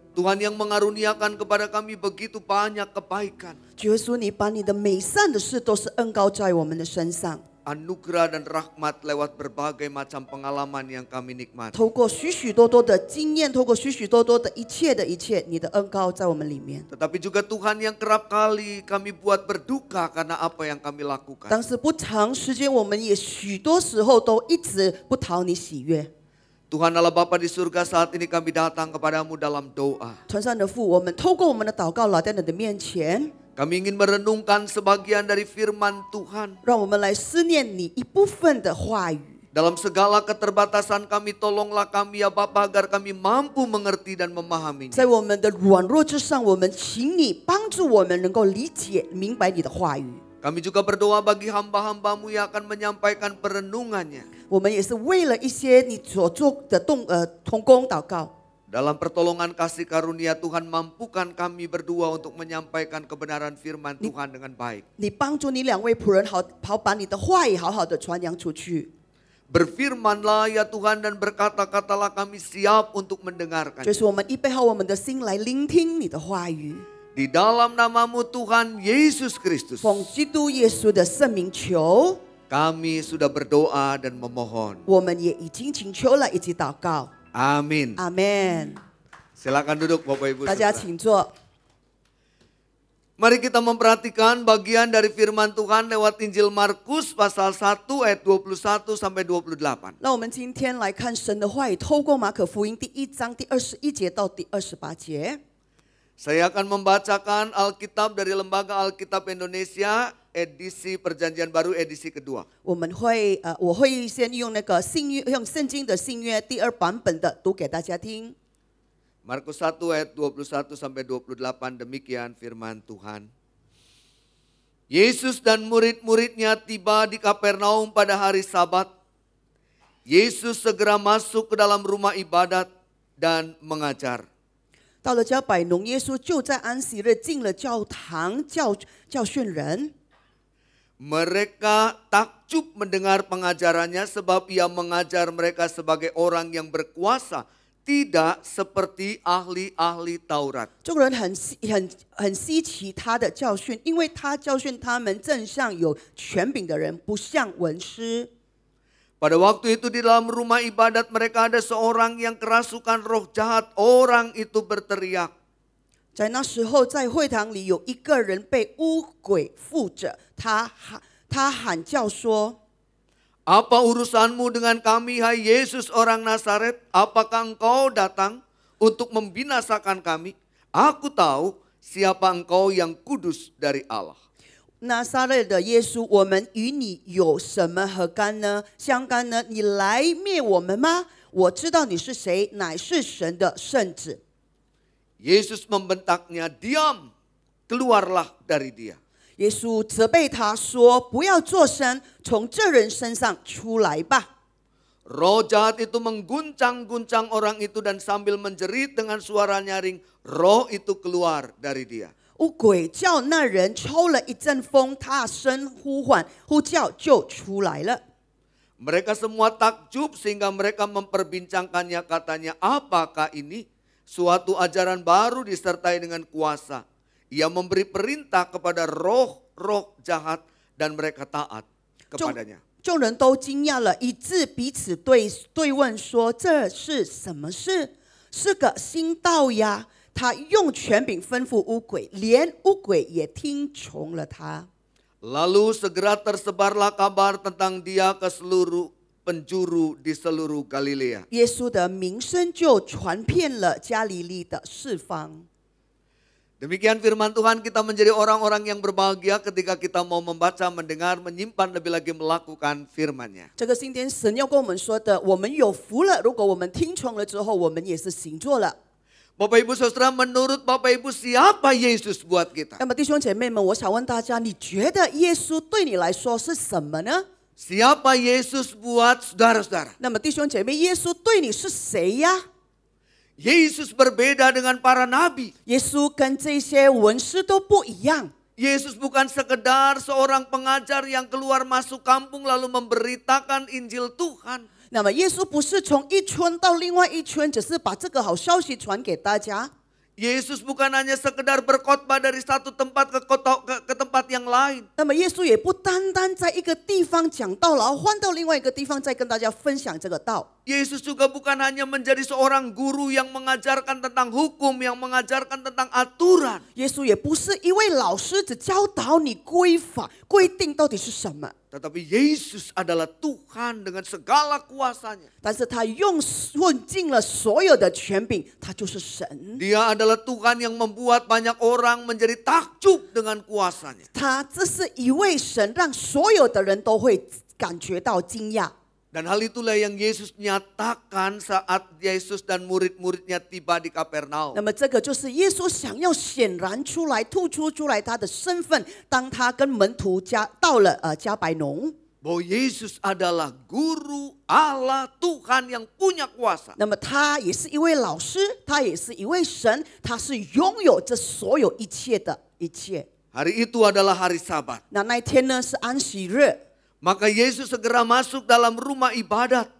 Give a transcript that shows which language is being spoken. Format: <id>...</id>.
<id>Tuhan yang mengaruniakan kepada kami begitu banyak kebaikan,</id> <zh>主耶稣，你把你的美善的事都是恩膏在我们的身上，</zh> <id>anugerah dan rahmat lewat berbagai macam pengalaman yang kami nikmati.</id> <zh>透过许许多多的经验，透过许许多多的一切，你的恩膏在我们里面。</zh> <id>Tetapi juga Tuhan yang kerap kali kami buat berduka karena apa yang kami lakukan.</id> <zh>但是不长时间，我们也许多时候都一直不讨你喜悦。</zh> <id>Tuhan Allah Bapa di surga, saat ini kami datang kepadamu dalam doa.</id> <zh>天上的父，我们透过我们的祷告来到你的面前，</zh> <id>Kami ingin merenungkan sebagian dari firman Tuhan.</id> <zh>让我们来思念你一部分的话语。</zh> <id>Dalam segala keterbatasan kami, tolonglah kami ya Bapa agar kami mampu mengerti dan memahaminya.</id> <zh>在我们的软弱之上，我们请你帮助我们能够理解、明白你的话语。</zh> <id>Kami juga berdoa bagi hamba-hambamu yang akan menyampaikan perenungannya.</id> <zh>我们也是为了一些你所做的同工祷告。</zh> <id>Dalam pertolongan kasih karunia Tuhan, mampukan kami berdua untuk menyampaikan kebenaran firman Tuhan dengan baik.</id> <zh>你帮助你两位仆人好把你的话语好好的传扬出去。</zh> <id>Berfirmanlah ya Tuhan dan berkata-katalah, kami siap untuk mendengarkan.</id> <zh>就是我们预备好我们的心来聆听你的话语。</zh> <id>Di dalam namamu Tuhan Yesus Kristus,</id> <zh>奉基督耶稣的圣名求，</zh> <id>kami sudah berdoa dan memohon.</id> <zh>我们也已经请求了，以及祷告。</zh> <id>Amin.</id> <zh>阿门。</zh> <id>Silakan duduk Bapak Ibu</id> <zh>大家</zh> <id>Saudara.</id> <zh>请坐。</zh> <id>Mari kita memperhatikan bagian dari firman Tuhan lewat Injil Markus pasal 1 ayat 21 sampai 28.</id> <zh>那我们今天来看神的话语，透过马可福音第1章第21节到第28节。</zh> <id>Saya akan membacakan Alkitab dari Lembaga Alkitab Indonesia edisi Perjanjian Baru edisi kedua.</id> <zh>我会先用那个用圣经的新约第2版本的读给大家听。</zh> <id>Markus 1 ayat 21 sampai 28, demikian firman Tuhan. Yesus dan murid-muridnya tiba di Kapernaum pada hari Sabat. Yesus segera masuk ke dalam rumah ibadat dan mengajar.</id> <zh>到了加百农，耶稣就在安息日进了教堂教训人。</zh> <id>Mereka takjub mendengar pengajarannya sebab ia mengajar mereka sebagai orang yang berkuasa, tidak seperti ahli-ahli Taurat.</id> <zh>众人很稀奇他的教训，因为他教训他们正像有权柄的人，不像文士。</zh> <id>Pada waktu itu di dalam rumah ibadat mereka ada seorang yang kerasukan roh jahat. Orang itu berteriak.</id> <zh>在那时候，在会堂里有一个人被污鬼附着，他喊叫说：</zh> <id>Apa urusanmu dengan kami, hai Yesus orang Nazaret? Apakah engkau datang untuk membinasakan kami? Aku tahu siapa engkau yang kudus dari Allah.</id> <zh>拿撒勒的耶稣，我们与你有什么相干呢？你来灭我们吗？我知道你是谁，乃是神的圣子。</zh> <id>Yesus membentaknya, diam, keluarlah dari dia.</id> <zh>耶稣责备他说：“不要作声，从这人身上出来吧。”</zh> <id>Roh jahat itu mengguncang-guncang orang itu dan sambil menjerit dengan suara nyaring, roh itu keluar dari dia.</id> <zh>污鬼叫那人抽了一阵风，大声呼唤，呼叫就出来了。</zh> <id>Mereka semua takjub sehingga mereka memperbincangkannya, katanya, apakah ini? Suatu ajaran baru disertai dengan kuasa. Ia memberi perintah kepada roh-roh jahat dan mereka taat kepadanya.</id> <zh>众人都惊讶了，以致彼此对问说：“这是什么事？是个新道呀！他用权柄吩咐污鬼，连污鬼也听从了他。”</zh> <id>Lalu segera tersebarlah kabar tentang dia ke seluruh penjuru di seluruh Galilea.</id> <zh>耶稣的名声就传遍了加利利的四方。</zh> <id>Demikian firman Tuhan, kita menjadi orang-orang yang berbahagia ketika kita mau membaca, mendengar, menyimpan, lebih lagi melakukan firman-Nya.</id> <zh>这个今天神要跟我们说的，我们有福了。如果我们听从了之后，我们也是行做了。</zh> <id>Bapak Ibu Saudara, menurut Bapak Ibu siapa Yesus buat kita?</id> <zh>那么弟兄姐妹们，我想问大家，你觉得耶稣对你来说是什么呢？</zh> <id>Siapa Yesus buat saudara-saudara?</id> <zh>那么弟兄姐妹，耶稣对你是谁呀？</zh> <id>Yesus berbeda dengan para nabi.</id> <zh>耶稣跟这些文士都不一样。</zh> <id>Yesus bukan sekedar seorang pengajar yang keluar masuk kampung lalu memberitakan Injil Tuhan.</id> <zh>那么耶稣不是从一村到另外一村，只是把这个好消息传给大家。</zh> <id>Yesus bukan hanya sekedar berkhotbah dari satu tempat ke tempat yang lain.</id> <zh>那么耶稣也不单单在一个地方讲道，然后换到另外一个地方再跟大家分享这个道。</zh> <id>Yesus juga bukan hanya menjadi seorang guru yang mengajarkan tentang hukum, yang mengajarkan tentang aturan.</id> <zh>耶稣也不是一位老师，只教导你规法规定到底是什么。</zh> <id>Tetapi Yesus adalah Tuhan dengan segala kuasanya.</id> <zh>但是他用尽了所有的权柄，他就是神。</zh> <id>Dia adalah Tuhan yang membuat banyak orang menjadi takjub dengan kuasanya.</id> <zh>他这是一位神，让所有的人都会感觉到惊讶。</zh> <id>Dan hal itulah yang Yesus nyatakan saat Yesus dan murid-muridnya tiba di Kapernaum.</id> <zh>那么这个就是耶稣想要显然出来、突出出来他的身份，当他跟门徒到了加百农。</zh> <id>Bahwa Yesus adalah guru Allah Tuhan yang punya kuasa.</id> <zh>那么他也是一位老师，他也是一位神，他是拥有这所有一切的一切。</zh> <id>Hari itu adalah hari Sabat.</id> <zh>那一天呢是安息日。</zh> <id>Maka Yesus segera masuk dalam rumah ibadat.</id>